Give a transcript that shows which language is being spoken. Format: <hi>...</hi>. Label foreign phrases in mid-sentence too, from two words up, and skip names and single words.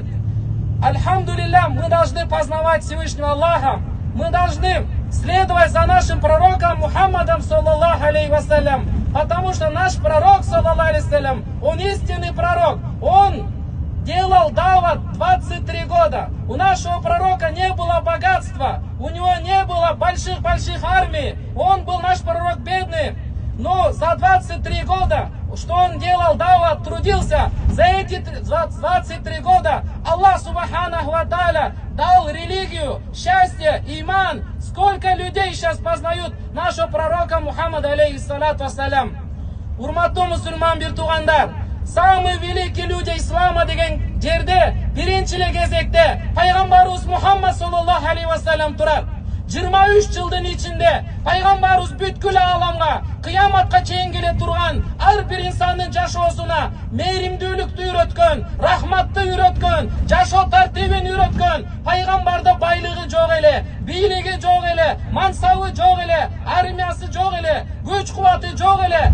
<ru>Альхамдулилля, мы должны познавать Всевышнего Аллаха, мы должны следовать за нашим пророком Мухаммадом,</ru> <ar>صلى الله عليه وسلم,</ar> <ru>потому что наш пророк,</ru> <ar>صلى الله عليه وسلم,</ar> <ru>он истинный пророк, он делал дават 23 года. У нашего пророка не было богатства, у него не было больших армий, он был, наш пророк, бедный, но за 23 года, что он делал дават, трудился, за эти 23 года Аллах</ru> <ar>سبحانه وتعالى</ar> <ru>дал религию, счастье, иман. Сколько людей сейчас познают нашего пророка Мухаммада,</ru> <ar>عليه الصلاة والسلام.</ar> <ky>Урматтуу мусульман бир туугандар,</ky> <ru>самые великие люди ислама</ru> <ky>деген жерде биринчи эле кезекте пайгамбарыбыз Мухаммад</ky> <ar>صلى الله عليه وسلم</ar> <ky>турат. 23 жылдын ичинде пайгамбарыбыз бүткүл ааламга кыяматка чейин келе турган ар бир инсандын жашоосуна мээримдүүлүктү үйрөткөн, рахматты үйрөткөн, жашоо тартибин үйрөткөн. Пайгамбарда байлыгы жок эле, бийлиги жок эле, мансабы жок эле, армиясы жок эле, күч кубаты жок эле.</ky>